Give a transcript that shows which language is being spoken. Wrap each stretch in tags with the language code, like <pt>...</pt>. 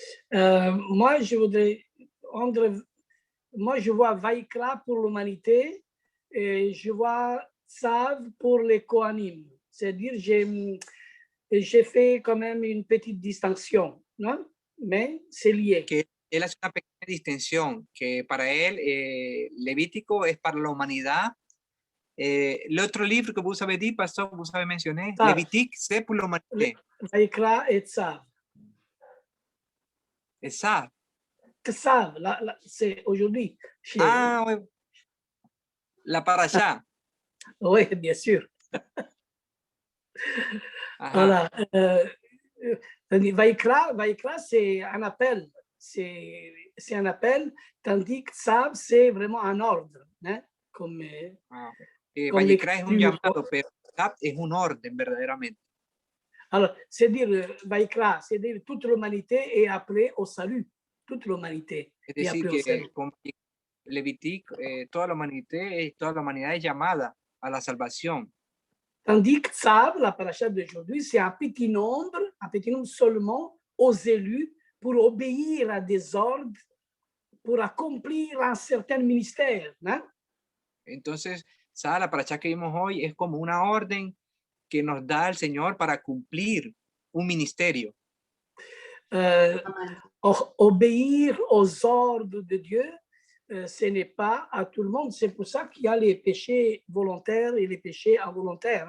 <fr>Moi, je voudrais moi, je vois Vaikra pour l'humanité et je vois Tzav pour les Kohanim. C'est-à-dire, j'ai fait quand même une petite distinction, non? Mais c'est lié.</fr> <es>Que él hace una pequeña distinción, que para él Levítico es para la humanidad.</es> <fr>El otro libro que vous avez dit, pastor, vous avez mentionné, Tzav. Lévitique, c'est pour l'humanité. Vaikra et Tzav. Et ça. Tzav, c'est aujourd'hui. Ah, oui. La paracha. Oui, bien sûr. Ajá. Voilà. Vaikra, c'est un appel. C'est un appel, tandis que Tzav, c'est vraiment un ordre. Hein? Comme</fr> <es>Vaikra es un llamado, pero Tzav es un orden, verdaderamente.</es> <fr>Alors, c'est dire Vaikra, c'est dire toute l'humanité est appelée au salut. Toute l'humanité.</fr> <es>Es decir, que con Levítico, toda la humanidad es llamada a la salvación.</es> <fr>Tandis que Tzav, la paracha d'aujourd'hui, c'est un petit nombre seulement aux élus pour obéir à des ordres, pour accomplir un certain ministère. Hein?</fr> <es>Entonces, Tzav, la paracha que vimos hoy es como una orden que nos da el Señor para cumplir un ministerio.</es> <fr>Obéir aux ordres de Dieu, ce n'est pas à tout le monde. C'est pour ça qu'il y a les péchés volontaires et les péchés involontaires.</fr>